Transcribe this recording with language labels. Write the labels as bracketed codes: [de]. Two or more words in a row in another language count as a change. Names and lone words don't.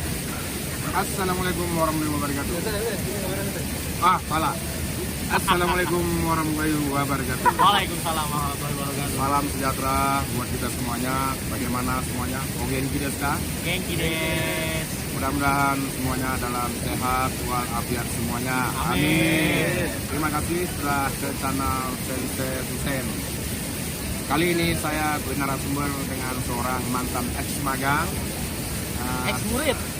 [ar] السلام عليكم ورحمة الله وبركاته. [id] Salah. [ar] السلام عليكم ورحمة الله وبركاته. وعليكم السلام ورحمة الله وبركاته. [id] Salam sejahtera buat kita semuanya. Bagaimana semuanya? [ja] Genki desu ka? Genki desu. [id] Mudah-mudahan semuanya dalam sehat walafiat semuanya. Amin. Terima kasih telah ke channel Sensei Husein. Kali ini saya bernarasumber dengan seorang mantan ex-magang, Ex-murid.